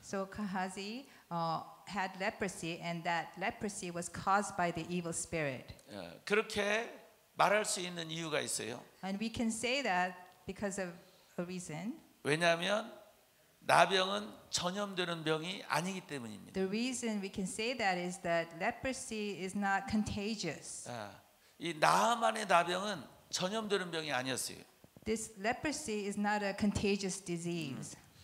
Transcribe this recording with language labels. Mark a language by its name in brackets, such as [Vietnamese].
[English] So Gehazi had leprosy, and that leprosy was caused by the evil spirit. [Korean] 그렇게 말할 수 있는 이유가 있어요. [English] And we can say that because of a reason. [Korean] 왜냐하면 나병은 전염되는 병이 아니기 때문입니다. [English] The reason we can say that is that leprosy is not contagious. [Korean] 이 나만의 나병은 전염되는 병이 아니었어요. [English] This leprosy is not a contagious disease.